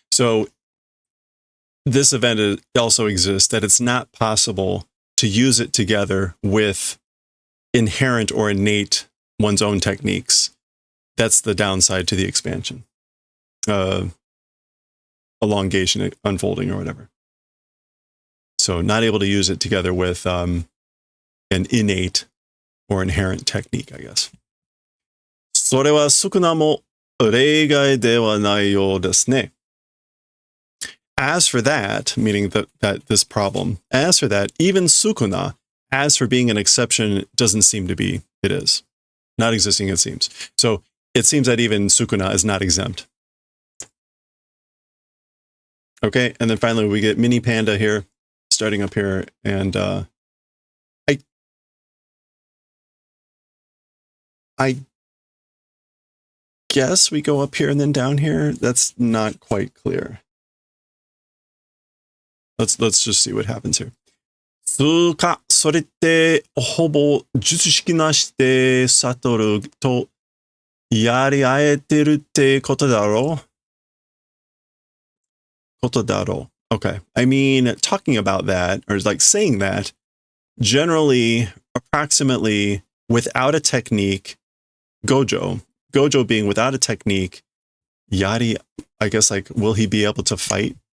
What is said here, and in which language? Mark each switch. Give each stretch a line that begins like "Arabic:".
English: So this event also exists, that it's not possible to use it together with inherent or innate one's own techniques. That's the downside to the expansion. Elongation, unfolding, or whatever. So not able to use it together with an innate or inherent technique, I guess.
Japanese: それは少なも例外ではないようですね.
English: As for that, meaning that this problem, as for that, even sukuna, as for being an exception, doesn't seem to be. It is. Not existing, it seems. So it seems that even sukuna is not exempt. Okay, and then finally we get Mini Panda here, starting up here, and I guess we go up here and then down here. That's not quite clear. Let's just see what happens here.
Japanese: つか、それってほぼ術式なしでサトルとやり合えてるってことだろう?
English: Okay. I mean, talking about that, or like saying that, generally, approximately, without a technique, Gojo being without a technique, Yari, I guess, like, will he be able to fight?